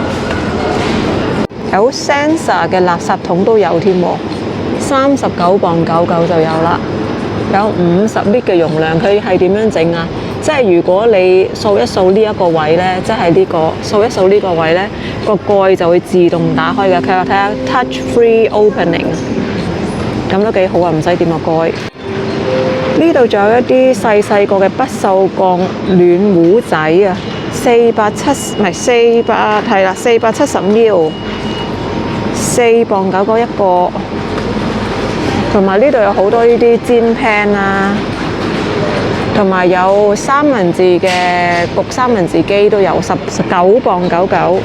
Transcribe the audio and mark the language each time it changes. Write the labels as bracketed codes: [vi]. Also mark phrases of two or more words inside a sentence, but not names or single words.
[yue] 有 sensor 嘅垃圾桶都有添喎，39磅99就有啦。有50 lit 嘅容量，佢係點樣整啊？即係如果你掃一掃呢一個位呢，即係呢個掃一掃呢個位呢，個蓋就會自動打開嘅。佢話睇下 [en] touch free opening， [yue] 咁都幾好啊，唔使掂個蓋。呢度仲有一啲細細個嘅不鏽鋼暖壺仔啊，470ml， 4磅99一個。同埋呢度有好多呢啲煎 pan 啦，同埋有三文治嘅焗三文治機都有19磅99。